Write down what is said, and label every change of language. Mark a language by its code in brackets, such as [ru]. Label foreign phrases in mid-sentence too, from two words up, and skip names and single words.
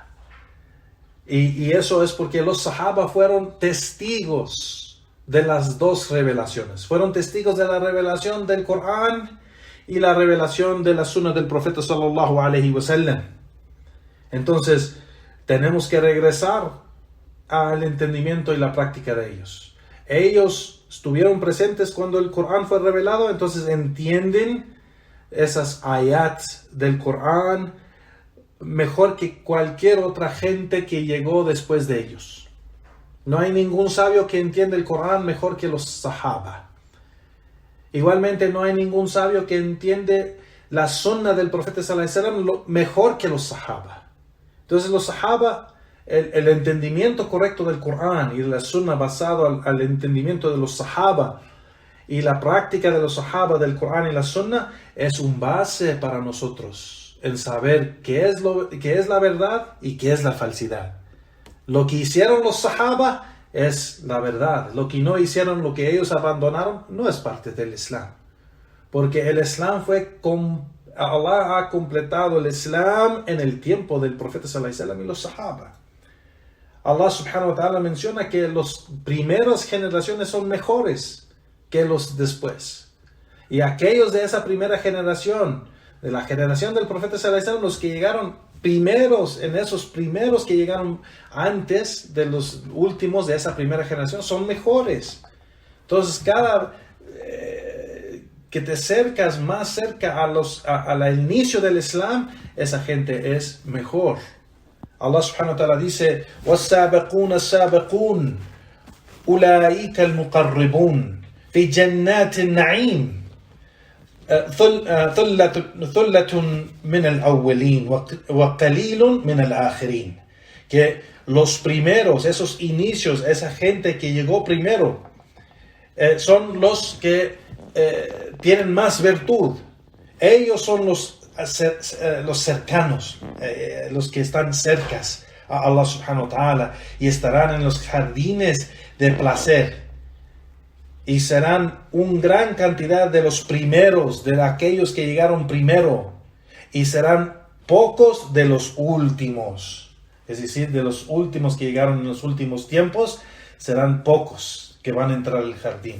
[es] Y eso es porque los sahaba fueron testigos de las dos revelaciones, fueron testigos de la revelación del Corán y la revelación de la Sunnah del profeta [ar] صلى الله عليه وسلم. [es] Entonces tenemos que regresar al entendimiento y la práctica de ellos. Ellos estuvieron presentes cuando el Corán fue revelado, entonces entienden esas ayats del Corán mejor que cualquier otra gente que llegó después de ellos. No hay ningún sabio que entienda el Corán mejor que los sahaba. Igualmente no hay ningún sabio que entiende la Sunnah del profeta [ar] صلى الله عليه وسلم [es] mejor que los sahaba. Entonces los sahaba, el entendimiento correcto del Corán y de la Sunnah basado al entendimiento de los sahaba y la práctica de los sahaba del Corán y la Sunnah es un base para nosotros en saber qué es la verdad y qué es la falsidad. Lo que hicieron los sahaba es la verdad. Lo que no hicieron, lo que ellos abandonaron, no es parte del Islam. Porque el Islam fue Allah ha completado el Islam en el tiempo del profeta [ar] صلى الله عليه وسلم [es] y los sahaba. [ar] الله سبحانه وتعالى [es] menciona que las primeras generaciones son mejores que los después. Y aquellos de esa primera generación, de la generación del profeta [ar] صلى الله عليه وسلم, [es] los que llegaron primeros, en esos primeros que llegaron antes de los últimos de esa primera generación, son mejores. Entonces, cada que te acercas más cerca al inicio del Islam, esa gente es mejor. [ar] الله سبحانه وتعالى dice: وَالسَّابِقُونَ السَّابِقُونَ أُولَٰئِكَ الْمُقَرِّبُونَ فِي جَنَّاتِ النَّعِيمِ ثُلَّةٌ مِنَ الْأَوَّلِينَ وَقَلِيلٌ مِنَ الْآخِرِينَ. [es] Que los primeros, esos inicios, esa gente que llegó primero, son los que tienen más virtud. Ellos son los cercanos, los que están cercas a [ar] الله سبحانه وتعالى, [es] y estarán en los jardines de placer, y serán una gran cantidad de los primeros, de aquellos que llegaron primero, y serán pocos de los últimos, es decir, de los últimos que llegaron en los últimos tiempos, serán pocos que van a entrar al jardín.